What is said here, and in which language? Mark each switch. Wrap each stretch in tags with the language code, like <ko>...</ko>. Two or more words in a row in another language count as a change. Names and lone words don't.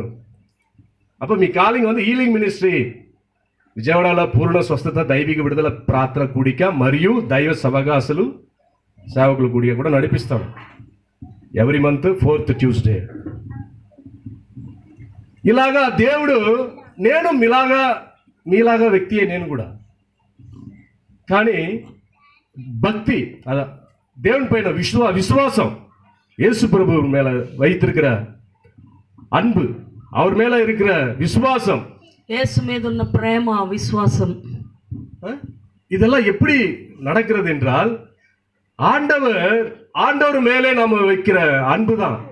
<te>అప్పుడు మీ కాలింగ్ ఉంది</te> <en>healing ministry.</en> <te>విజయవాడలో పూర్ణ స్వస్థత, దైవిక విడుదల ప్రార్థన కూడిక మరియు దైవ సభగాసులు సేవకుల కూడిక కూడా నడిపిస్తాం</te> <en>every month</en> <te>4th Tuesday. ఇలాగా దేవుడు, నేను మీలాగా వ్యక్తియే నేను కూడా. కానీ భక్తి, దేవుని పైన విశ్వాసం, యేసు ప్రభు</te> <ta>மேல வைத்திருக்கிற அன்பு, அவர் மேல இருக்கிற விசுவாசம்,</ta> <te>యేసు మీద ఉన్న ప్రేమ, విశ్వాసం,</te> <ta>இதெல்லாம் எப்படி நடக்கிறது என்றால் ஆண்டவர் மேலே நாம வைக்கிற அன்பு தான்.</ta>